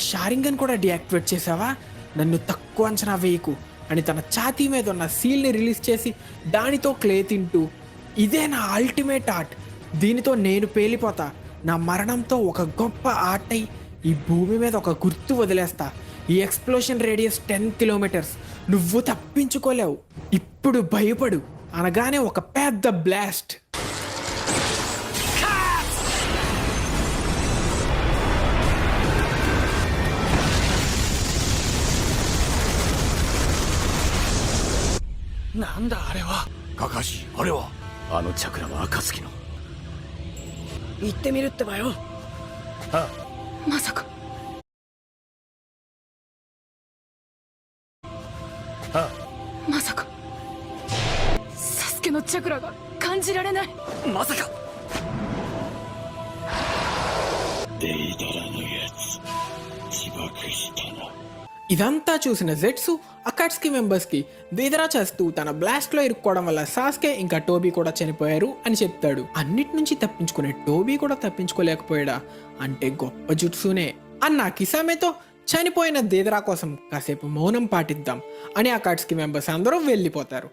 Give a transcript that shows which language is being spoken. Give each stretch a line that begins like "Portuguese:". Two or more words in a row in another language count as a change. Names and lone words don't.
Telugu: షారింగన్ కూడా డియాక్టివేట్ చేసావా, నన్ను తక్కువ అంచనా వేయకు అని తన ఛాతీ మీద ఉన్న సీల్ని రిలీజ్ చేసి దానితో క్లే తింటూ, ఇదే నా
English: ultimate art,
Telugu: దీనితో నేను పేలిపోతా, నా మరణంతో ఒక గొప్ప ఆర్ట్ అయి ఈ భూమి మీద ఒక గుర్తు వదిలేస్తా, ఈ
English: explosion radius 10 kilometers,
Telugu: నువ్వు తప్పించుకోలేవు, ఇప్పుడు భయపడు అనగానే ఒక పెద్ద బ్లాస్ట్.
Japanese: なんだあれは。カカシ、あれは。あのチャクラは暁の。行ってみるってばよ。あまさか。あまさか。サスケのチャクラが感じられない。まさか。デイダラのやつ自爆したな。
Telugu: ఇదంతా చూసిన జెట్సు అకాట్స్కి మెంబర్స్కి దేదరా చేస్తూ తన బ్లాస్ట్లో ఇరుక్కోవడం వల్ల సాస్కే ఇంకా టోబీ కూడా చనిపోయారు అని చెప్తాడు. అన్నిటి నుంచి తప్పించుకునే టోబీ కూడా తప్పించుకోలేకపోయాడా అంటే గొప్ప జుట్సునే అన్న కిసామేతో, చనిపోయిన దేదరా కోసం కాసేపు మౌనం పాటిద్దాం అని అకాట్స్కి మెంబర్స్ అందరూ వెళ్ళిపోతారు.